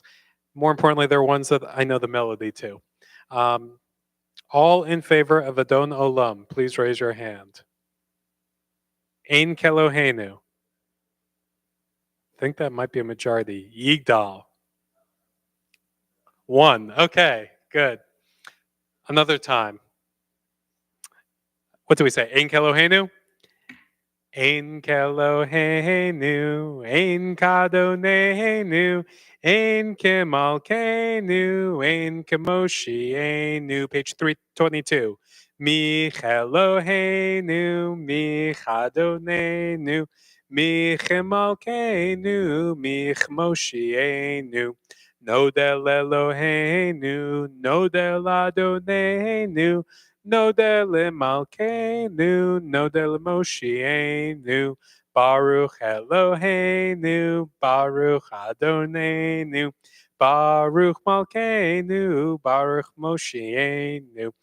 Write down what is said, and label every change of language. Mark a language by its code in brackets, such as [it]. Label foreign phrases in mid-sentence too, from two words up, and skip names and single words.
[en] More importantly, they're ones that I know the melody to. All in favor of Adon Olam, please raise your hand. Ein Kelohenu. I think that might be a majority. Yigdal. One. Okay, good. Another time. What do we say? Ein Kelohenu? [he] אין כאלהינו, אין כאדונינו, אין כמלכנו, אין כמושיענו. [en] Page 322. [he] מי כאלהינו, מי כאדונינו, מי כמלכנו, מי כמושיענו. נודה לאלהינו, נודה לאדונינו, נודה למלכנו, נודה למושיענו, ברוך אלהינו, ברוך אדונינו, ברוך מלכנו, ברוך מושיענו.